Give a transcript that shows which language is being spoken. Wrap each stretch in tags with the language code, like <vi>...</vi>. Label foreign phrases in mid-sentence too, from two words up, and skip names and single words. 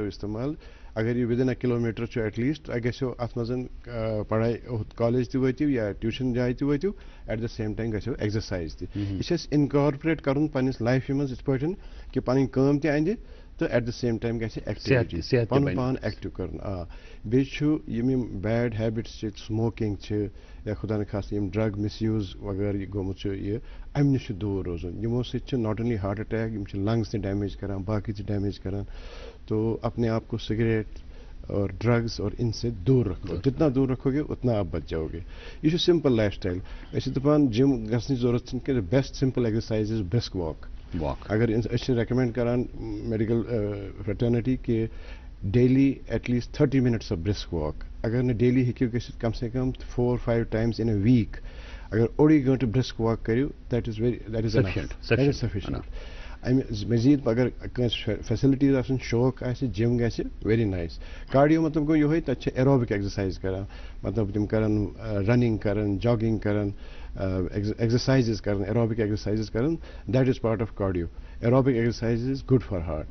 <ks>اِستعمال اگر یہِ وِدِن اَ کِلوٗمیٖٹر چھُ</ks> <en>at least</en> <ks>تۄہہِ گژھیو اَتھ منٛز پَڑٲے کالیج تہِ وٲتِو یا ٹیوٗشَن جایہِ تہِ وٲتِو</ks> <en>at the same time</en> <ks>گژھیو ایٚگزَرسایز تہِ یہِ چھِ اَسہِ اِنکارپوریٹ کَرُن پنٛنِس لایفہِ منٛز یِتھ پٲٹھۍ کہِ پَنٕنۍ کٲم تہِ اَندِ تہٕ</ks> <en>at the same time</en> <ks>گژھِ ایٚکٹِوِٹی پَنُن پان ایٚکٹِو کَرُن بیٚیہِ چھُ یِم</ks> <en>bad habits</en> <ks>چھِ سموکِنٛگ چھِ یا خۄدا نخواستہٕ یِم</ks> <en>drug misuse</en> <ks>وغٲرٕ یہِ گوٚمُت چھُ یہِ اَمہِ نِش چھُ دوٗر روزُن یِمو سۭتۍ چھِ ناٹ</ks> <en>only heart attack</en> <ks>یِم چھِ لنٛگٕز تہِ ڈیمیج کَران باقٕے تہِ ڈیمیج کَران</ks> <ur>تو اپنے آپ کو سگریٹ اور ڈرگس اور ان سے دور رکھو جتنا دور رکھو گے اتنا آپ بچ جاؤ گے</ur> <ks>یہ چھُ</ks> <en>simple life style</en> <ks>أسۍ چھِ دَپان جِم گژھنٕچ ضروٗرت چھِنہٕ کینٛہہ</ks> <en>best simple exercise is brisk walk</en> <ks>اگر أسۍ چھِ ریکمینڈ کران</ks> <en>medical fraternity</en> <ks>کہِ</ks> <en>daily at least 30 minutes of brisk walk</en> <ks>اگر نہٕ ڈیلی ہیٚکِو گٔژھِتھ کم سے کم</ks> <en>4-5 times in a week</en> <ks>اگر اوٚڑُے گٲنٛٹہٕ</ks> <en>brisk walk</en> <ks>کٔرِو</ks> <en>that is</en> <ks>سفیشنٹ اَمہِ مٔزیٖد اگر کٲنٛسہِ فیسلٹیٖز آسان شوق آسہِ جِم گژھِ</ks> <en>very nice cardio</en> <ks>مطلب گوٚو یِہوے تَتہِ چھِ</ks> <en>aerobic exercise</en> <ks>کران مطلب تِم کران رننگ کران جاگِنگ کران ایٚگزرسایزز کران</ks> <en>aerobic exercises</en> <ks>کران</ks> <en>that is part of cardio aerobic exercise is good for heart</en>